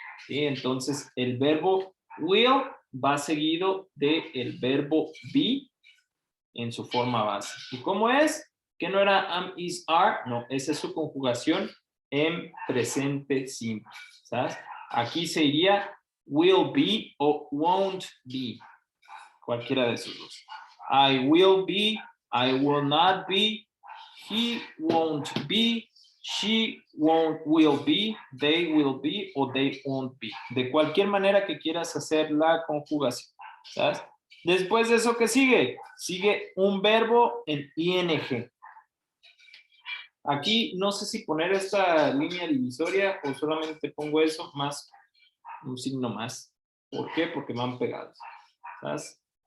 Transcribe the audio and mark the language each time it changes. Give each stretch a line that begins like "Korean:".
Spanish: ¿Sí? Entonces, el verbo will va seguido del verbo be en su forma base. ¿Y cómo es? Que no era am, is, are, no, esa es su conjugación en presente simple, ¿sabes? Aquí se iría will be o won't be, cualquiera de esos dos.
English: I will be, I will not be, he won't be, she will be, they will be o they won't be.
Spanish: De cualquier manera que quieras hacer la conjugación, ¿sabes? Después de eso, ¿qué sigue? Sigue un verbo en ing. Aquí no sé si poner esta línea divisoria o solamente pongo eso más, un signo más. ¿Por qué? Porque van pegados. ¿Sabes?